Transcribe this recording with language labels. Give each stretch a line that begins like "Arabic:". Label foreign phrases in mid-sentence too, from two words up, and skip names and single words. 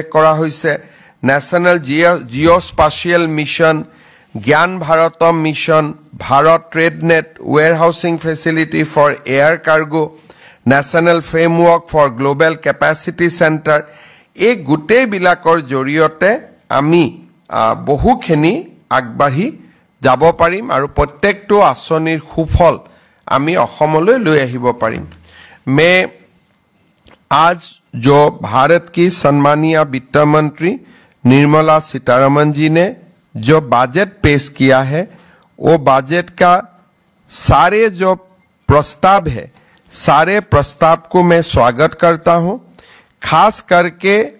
Assamese: কৰা হৈছে ন্যাশনাল জিঅ'স্পাশিয়েল মিশন জ্ঞান ভাৰতম মিশন ভাৰত ট্ৰেড নেট ওয়্যাৰহাউসিং ফেসিলিটি ফৰ এয়াৰ কাৰ্গো ন্যাশনাল ফ্ৰেমৱৰ্ক ফৰ গ্লোবেল কেপাসিটি সেন্টাৰ এই গোটেই বিলাকৰ জৰিয়তে আমি বহুখিনি আগবাঢ়ি যাব পাৰিম আৰু প্ৰত্যেকটো আঁচনিৰ সুফল আমি অসমলৈ লৈ আহিব পাৰিম मैं
Hindi: आज जो भारत की सम्मानीय वित्त मंत्री निर्मला सीतारमण जी ने जो बजट पेश किया है वो बजट का सारे जो प्रस्ताव है सारे प्रस्ताव को मैं स्वागत करता हूं खास करके